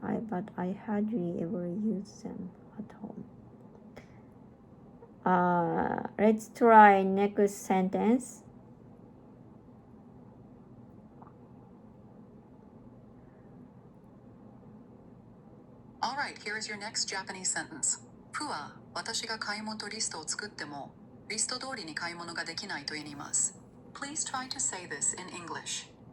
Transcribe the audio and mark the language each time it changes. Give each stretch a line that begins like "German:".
English: But I hardly ever use them at home. Let's try next sentence. All right, here is your next Japanese sentence.
Japanese: プは私が買い物リストを作ってもリスト通りに買い物ができないと言います。
English: Please try to say this in English.